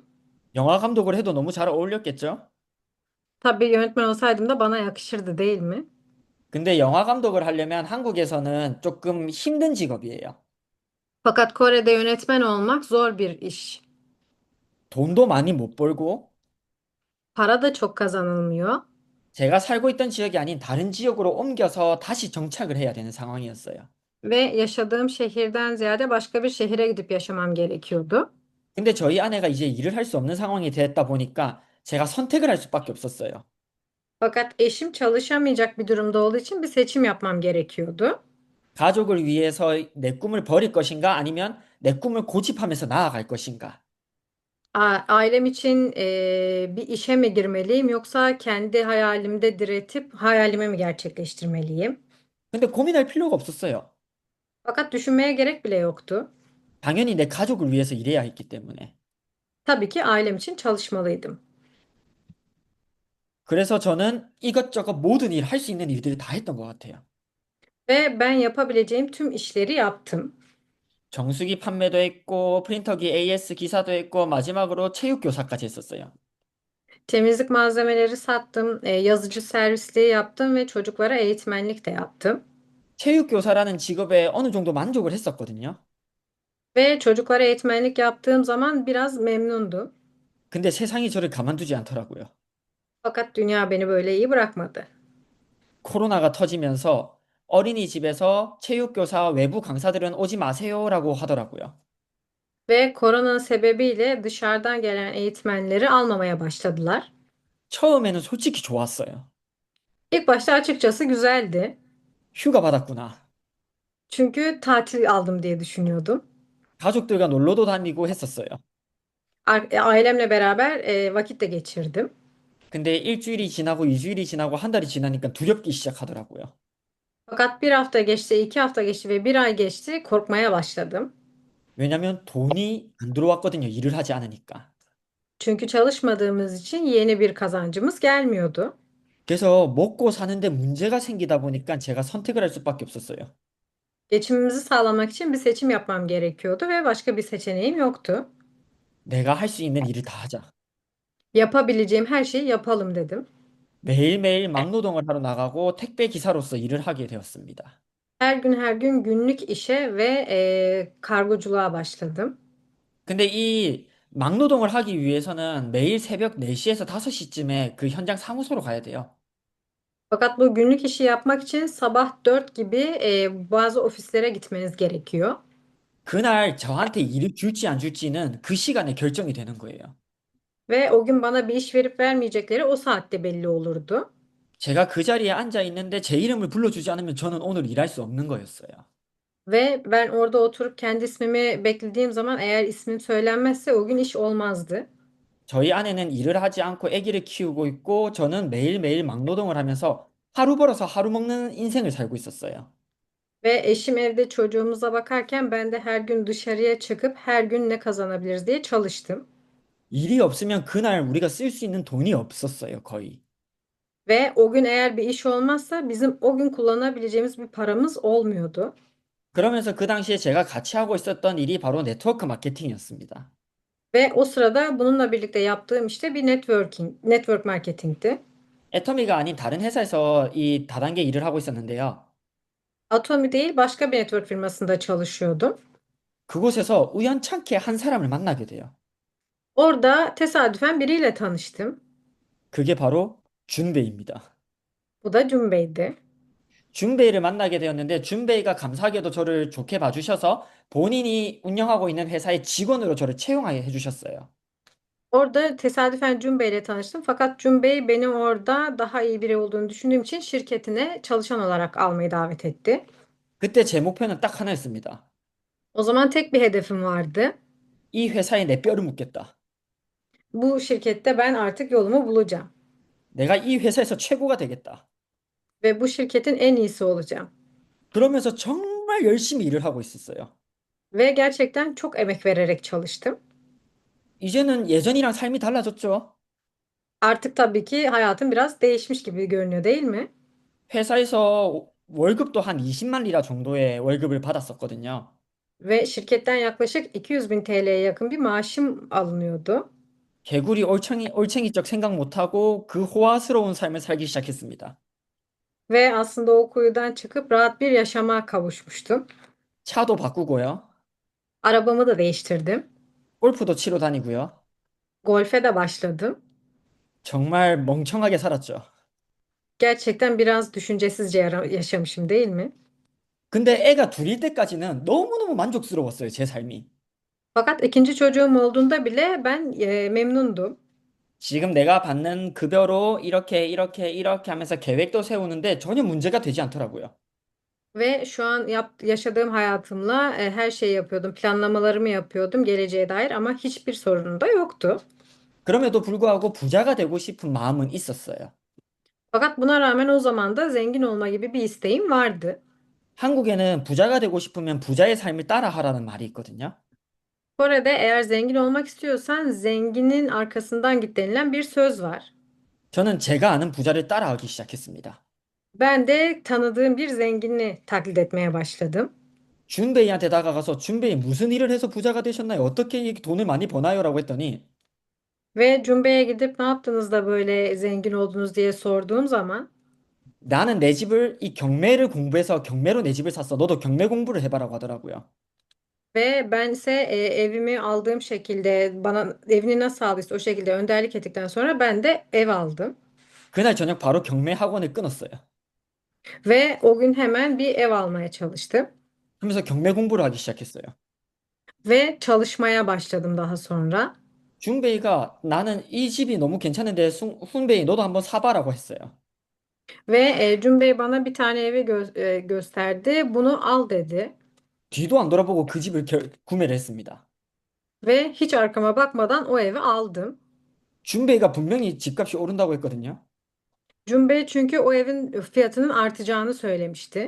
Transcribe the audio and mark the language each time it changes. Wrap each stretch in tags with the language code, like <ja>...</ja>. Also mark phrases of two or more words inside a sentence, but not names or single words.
<ko>영화 감독을 해도 너무 잘 어울렸겠죠?</ko> <tr>Tabii yönetmen olsaydım da bana yakışırdı değil mi?</tr> <ko>근데 영화 감독을 하려면 한국에서는 조금 힘든 직업이에요.</ko> <tr>Fakat Kore'de yönetmen olmak zor bir iş.</tr> <ko>돈도 많이 못 벌고</ko> <tr>Para da çok kazanılmıyor.</tr> <ko>제가 살고 있던 지역이 아닌 다른 지역으로 옮겨서 다시 정착을 해야 되는 상황이었어요.</ko> <tr>Ve yaşadığım şehirden ziyade başka bir şehire gidip yaşamam gerekiyordu.</tr> <ko>근데 저희 아내가 이제 일을 할 수 없는 상황이 됐다 보니까 제가 선택을 할 수밖에 없었어요.</ko> <tr>Fakat eşim çalışamayacak bir durumda olduğu için bir seçim yapmam gerekiyordu.</tr> <ko>가족을 위해서 내 꿈을 버릴 것인가 아니면 내 꿈을 고집하면서 나아갈 것인가.</ko> <tr>Ailem için bir işe mi girmeliyim yoksa kendi hayalimde diretip hayalimi mi gerçekleştirmeliyim?</tr> <ko>근데 고민할 필요가 없었어요.</ko> <tr>Fakat düşünmeye gerek bile yoktu.</tr> <ko>당연히 내 가족을 위해서 일해야 했기 때문에.</ko> <tr>Tabii ki ailem için çalışmalıydım.</tr> <ko>그래서 저는 이것저것 모든 일, 할 수 있는 일들을 다 했던 것 같아요.</ko> <tr>Ve ben yapabileceğim tüm işleri yaptım.</tr> <ko>정수기 판매도 했고, 프린터기 AS 기사도 했고, 마지막으로 체육교사까지 했었어요.</ko> <tr>Temizlik malzemeleri sattım, yazıcı servisliği yaptım ve çocuklara eğitmenlik de yaptım.</tr> <ko>체육교사라는 직업에 어느 정도 만족을 했었거든요.</ko> <tr>Ve çocuklara eğitmenlik yaptığım zaman biraz memnundum.</tr> <ko>근데 세상이 저를 가만두지 않더라고요.</ko> <tr>Fakat dünya beni böyle iyi bırakmadı.</tr> <ko>코로나가 터지면서 어린이집에서 체육교사 외부 강사들은 오지 마세요라고 하더라고요.</ko> <tr>Ve korona sebebiyle dışarıdan gelen eğitmenleri almamaya başladılar.</tr> <ko>처음에는 솔직히 좋았어요.</ko> <tr>İlk başta açıkçası güzeldi.</tr> <ko>휴가 받았구나.</ko> <tr>Çünkü tatil aldım diye düşünüyordum.</tr> <ko>가족들과 놀러도 다니고 했었어요.</ko> <tr>Ailemle beraber vakit de geçirdim.</tr> <ko>근데 일주일이 지나고 이주일이 지나고 한 달이 지나니까 두렵기 시작하더라고요.</ko> <tr>Fakat bir hafta geçti, 2 hafta geçti ve bir ay geçti. Korkmaya başladım.</tr> <ko>왜냐면 돈이 안 들어왔거든요. 일을 하지 않으니까.</ko> <tr>Çünkü çalışmadığımız için yeni bir kazancımız gelmiyordu.</tr> <ko>그래서 먹고 사는데 문제가 생기다 보니까 제가 선택을 할 수밖에 없었어요.</ko> <tr>Geçimimizi sağlamak için bir seçim yapmam gerekiyordu ve başka bir seçeneğim yoktu.</tr> <ko>내가 할 수 있는 일을 다 하자.</ko> <tr>Yapabileceğim her şeyi yapalım dedim.</tr> <ko>매일매일 막노동을 하러 나가고 택배 기사로서 일을 하게 되었습니다.</ko> <tr>Her gün günlük işe ve kargoculuğa başladım.</tr> <ko>근데 이 막노동을 하기 위해서는 매일 새벽 4시에서 5시쯤에 그 현장 사무소로 가야 돼요.</ko> <tr>Fakat bu günlük işi yapmak için sabah 4 gibi bazı ofislere gitmeniz gerekiyor.</tr> <ko>그날 저한테 일을 줄지 안 줄지는 그 시간에 결정이 되는 거예요.</ko> <tr>Ve o gün bana bir iş verip vermeyecekleri o saatte belli olurdu.</tr> <ko>제가 그 자리에 앉아 있는데 제 이름을 불러주지 않으면 저는 오늘 일할 수 없는 거였어요.</ko> <tr>Ve ben orada oturup kendi ismimi beklediğim zaman eğer ismim söylenmezse o gün iş olmazdı.</tr> <ko>저희 아내는 일을 하지 않고 아기를 키우고 있고 저는 매일매일 막노동을 하면서 하루 벌어서 하루 먹는 인생을 살고 있었어요.</ko> <tr>Ve eşim evde çocuğumuza bakarken ben de her gün dışarıya çıkıp her gün ne kazanabiliriz diye çalıştım.</tr> <ko>일이 없으면 그날 우리가 쓸 수 있는 돈이 없었어요, 거의.</ko> <tr>Ve o gün eğer bir iş olmazsa bizim o gün kullanabileceğimiz bir paramız olmuyordu.</tr> <ko>그러면서 그 당시에 제가 같이 하고 있었던 일이 바로 네트워크 마케팅이었습니다.</ko> <tr>Ve o sırada bununla birlikte yaptığım işte bir</tr> <en>network marketingti.</en> <ko>애터미가 아닌 다른 회사에서 이 다단계 일을 하고 있었는데요.</ko> <tr>Atomi değil başka bir network firmasında çalışıyordum.</tr> <ko>그곳에서 우연찮게 한 사람을 만나게 돼요.</ko> <tr>Orada tesadüfen biriyle tanıştım.</tr> <ko>그게 바로 준베이입니다.</ko> <tr>Bu da Cumbe'ydi.</tr> <ko>준베이를 만나게 되었는데 준베이가 감사하게도 저를 좋게 봐주셔서 본인이 운영하고 있는 회사의 직원으로 저를 채용하게 해주셨어요.</ko> <tr>Orada tesadüfen Cumbe ile tanıştım. Fakat Cumbe beni orada daha iyi biri olduğunu düşündüğüm için şirketine çalışan olarak almayı davet etti.</tr> <ko>그때 제 목표는 딱 하나였습니다.</ko> <tr>O zaman tek bir hedefim vardı.</tr> <ko>이 회사에 내 뼈를 묻겠다.</ko> <tr>Bu şirkette ben artık yolumu bulacağım</tr> <ko>내가 이 회사에서 최고가 되겠다.</ko> <tr>ve bu şirketin en iyisi olacağım.</tr> <ko>그러면서 정말 열심히 일을 하고 있었어요.</ko> <tr>Ve gerçekten çok emek vererek çalıştım.</tr> <ko>이제는 예전이랑 삶이 달라졌죠.</ko> <tr>Artık tabii ki hayatım biraz değişmiş gibi görünüyor, değil mi?</tr> <ko>회사에서 월급도 한 20만 리라 정도의 월급을 받았었거든요.</ko> <tr>Ve şirketten yaklaşık 200 bin TL'ye yakın bir maaşım alınıyordu.</tr> <ko>개구리 올챙이적 생각 못하고 그 호화스러운 삶을 살기 시작했습니다.</ko> <tr>Ve aslında o kuyudan çıkıp rahat bir yaşama kavuşmuştum.</tr> <ko>차도 바꾸고요.</ko> <tr>Arabamı da değiştirdim.</tr> <ko>골프도 치러 다니고요.</ko> <tr>Golfe de başladım.</tr> <ko>정말 멍청하게 살았죠.</ko> <tr>Gerçekten biraz düşüncesizce yaşamışım, değil mi?</tr> <ko>근데 애가 둘일 때까지는 너무너무 만족스러웠어요, 제 삶이.</ko> <tr>Fakat ikinci çocuğum olduğunda bile ben memnundum.</tr> <ko>지금 내가 받는 급여로 이렇게 하면서 계획도 세우는데 전혀 문제가 되지 않더라고요.</ko> <tr>Ve şu an yaşadığım hayatımla her şeyi yapıyordum. Planlamalarımı yapıyordum geleceğe dair ama hiçbir sorunum da yoktu.</tr> <ko>그럼에도 불구하고 부자가 되고 싶은 마음은 있었어요.</ko> <tr>Fakat buna rağmen o zaman da zengin olma gibi bir isteğim vardı.</tr> <ko>한국에는 부자가 되고 싶으면 부자의 삶을 따라하라는 말이 있거든요.</ko> <tr>Kore'de eğer zengin olmak istiyorsan zenginin arkasından git denilen bir söz var.</tr> <ko>저는 제가 아는 부자를 따라하기 시작했습니다.</ko> <tr>Ben de tanıdığım bir zengini taklit etmeye başladım.</tr> <ko>준베이한테 다가가서 준베이 무슨 일을 해서 부자가 되셨나요? 어떻게 이 돈을 많이 버나요? 라고 했더니</ko> <tr>Ve Cumbe'ye gidip ne yaptınız da böyle zengin oldunuz diye sorduğum zaman</tr> <ko>나는 내 집을 이 경매를 공부해서 경매로 내 집을 샀어. 너도 경매 공부를 해봐라고 하더라고요.</ko> <tr>ve bense evimi aldığım şekilde bana evini nasıl aldıysa o şekilde önderlik ettikten sonra ben de ev aldım.</tr> <ko>그날 저녁 바로 경매 학원을 끊었어요.</ko> <tr>Ve o gün hemen bir ev almaya çalıştım.</tr> <ko>그러면서 경매 공부를 하기 시작했어요.</ko> <tr>Ve çalışmaya başladım daha sonra.</tr> <ko>준베이가 나는 이 집이 너무 괜찮은데 훈베이 너도 한번 사봐라고 했어요.</ko> <tr>Ve Cumbe bana bir tane evi gösterdi. Bunu al dedi.</tr> <ko>뒤도 안 돌아보고 그 집을 구매를 했습니다.</ko> <tr>Ve hiç arkama bakmadan o evi aldım.</tr> <ko>준베이가 분명히 집값이 오른다고 했거든요.</ko> <tr>Cumbe çünkü o evin fiyatının artacağını söylemişti.</tr>